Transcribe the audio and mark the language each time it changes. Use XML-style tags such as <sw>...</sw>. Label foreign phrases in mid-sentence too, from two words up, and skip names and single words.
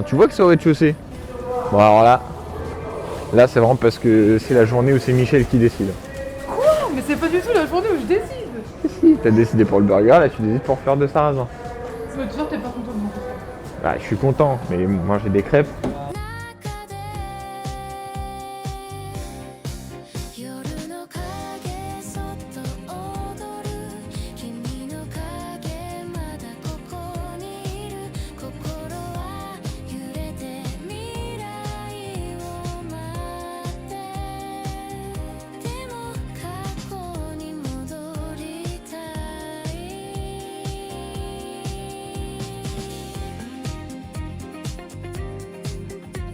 <fr>Tu vois que c'est au rez-de-chaussée? Bon alors là c'est vraiment parce que c'est la journée où c'est Michel qui décide. Quoi? Mais c'est pas du tout la journée où je décide. Si, t'as décidé pour le burger, là tu décides pour fleur de sarrasin. Mais toujours t'es pas content de moi. Bah je suis content, mais moi j'ai des crêpes.</fr> <ja>夜の影そっと踊る君の影まだここにいる心は揺れて未来を待ってでも過去に戻りたい 「</ja>